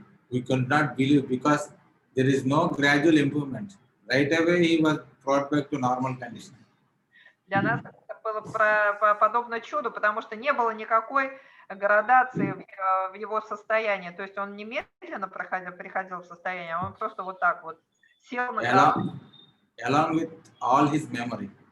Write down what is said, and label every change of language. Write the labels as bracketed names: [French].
[English] We could not believe because there is no gradual improvement. Right away he was brought back to normal condition. [Russian] Для нас это было подобно чуду, потому что не было никакой градации в его состоянии. То есть он немедленно приходил в состояние, а он просто вот так вот сел на кровать. [English] Along with all his memory.